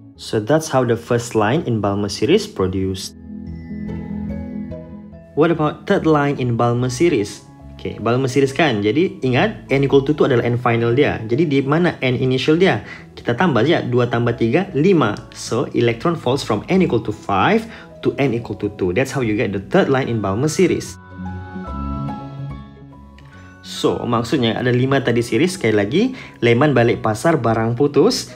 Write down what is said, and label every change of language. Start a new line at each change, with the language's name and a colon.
English: So that's how the first line in Balmer series produced. What about third line in Balmer series?
Malay: Okay, Balmer series kan. Jadi ingat n equal to 2 adalah n final dia. Jadi di mana n initial dia? Kita tambah saja 2 tambah 3 5.
English: So electron falls from n equal to 5 to n equal to 2. That's how you get the third line in Balmer series.
Malay: So, maksudnya ada 5 tadi series. Sekali lagi, Lyman balik pasar, barang putus.